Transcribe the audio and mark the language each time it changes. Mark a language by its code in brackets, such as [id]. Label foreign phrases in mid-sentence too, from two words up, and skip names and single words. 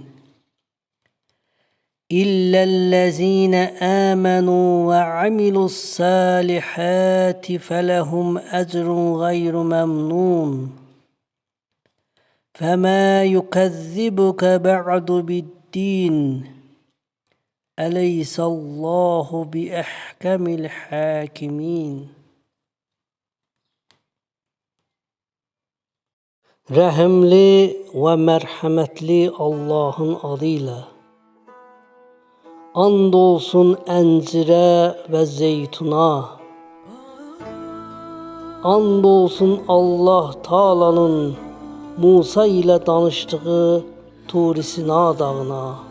[ar] إلا الذين آمنوا وعملوا الصالحات فلهم أجر غير ممنون فما يكذبك بعد بالدين أليس الله بأحكم الحاكمين. [az] Rəhimli və mərhəmətli Allahın adıyla. And olsun əncirə və zeytuna. And olsun Allah Taala'nın Musa ilə danışdığı Tur Sina dağına.